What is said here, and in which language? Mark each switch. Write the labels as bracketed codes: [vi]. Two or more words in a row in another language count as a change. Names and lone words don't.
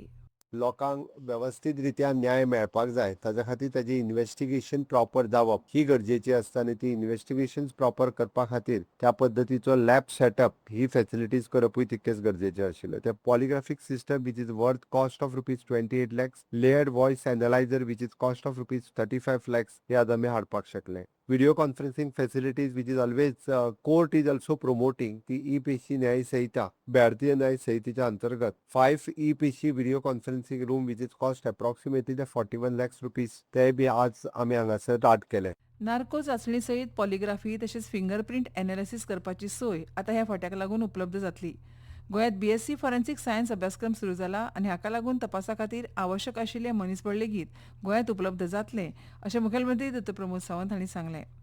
[kok] लोकांक व्यवस्थीत रित्या न्याय मेळपाक जाय ताच्या खातीर ताजी [en] investigation proper [kok] जावप ही गरजेची आसता आनी ती [en] investigation proper [kok] करपा खातीर त्या पद्दतीचो [en] lab setup [kok] ही फॅसिलिटीज करपूय तितकेच गरजेचे आशिल्ले. [en] ते polygraphic system which is worth cost of ₹28 lakhs, layered voice analyzer which is cost of ₹35 lakhs [kok] हे आज आमी हाडपाक शकले. [en] Video conferencing facilities which is always court is also promoting the e- [mr] पेशी न्याय संहिता भारतीय न्याय संहितेच्या अंतर्गत 5 [en] e-पेशी video conferencing room which is cost approximately ₹41 lakhs [kok] ते बी आज आमी हांगासर स्टार्ट केले. नार्को चाचणी सयत पॉलिग्राफी तशेंच [en] fingerprint analysis [kok] करपाची सोय आतां ह्या फांट्याक लागून उपलब्ध जातली. गोंयांत [en] BSc forensic science [kok] अभ्यासक्रम सुरू जाला आनी हाका लागून तपासा खातीर आवश्यक आशिल्लें मनीसबळ लेगीत गोंयांत उपलब्ध जातलें अशें मुखेलमंत्री दोतोर प्रमोद सावंत हांणी सांगलें.